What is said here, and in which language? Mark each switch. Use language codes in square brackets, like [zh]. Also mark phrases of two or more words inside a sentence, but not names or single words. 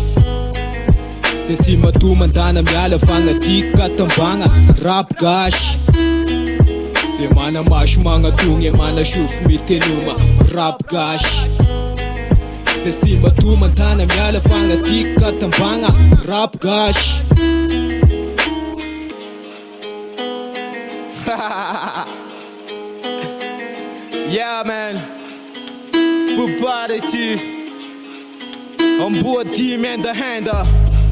[mg] Se sy matomandana miala fagnatiky katambagna rap gash. Se mana maso magnatogny mana sofo mitenoma rap gash. Se sy matomandana miala fagnatiky katambagna rap gash. [en] Yeah man Bubarity Amboa team and the hander